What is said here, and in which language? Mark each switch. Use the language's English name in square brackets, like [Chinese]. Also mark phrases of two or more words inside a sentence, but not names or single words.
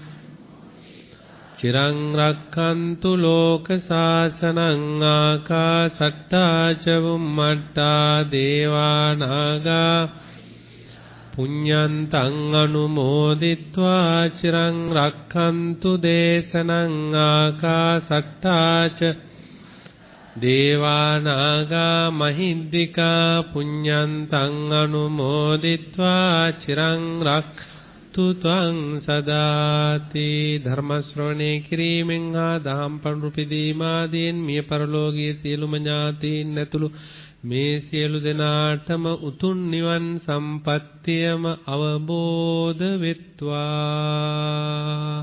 [Pali] චිරං රක්ඛන්තු ලෝක සාසනං ආකාසට්ටා ච බුම්මට්ටා දේවානාගා පුඤ්ඤන්තං අනුමෝදිත්වා චිරං රක්ඛන්තු දේශනං ආකාසට්ටා ච දේවානාගා මහිද්దికා පුඤ්ඤන්තං අනුමෝදිත්වා චිරං හොත්තු ත්වං සදාති [Sinhala] ධර්ම ශ්‍රවණේ කිරීමෙන් හා දහම් පඬුරු පිදීමාදීන් මිය පරලෝකීය සියලුම ඥාතීන් ඇතුළු මේ සියලු දෙනාටම උතුම් නිවන් සම්පත්තියම අවබෝධ වෙත්වා.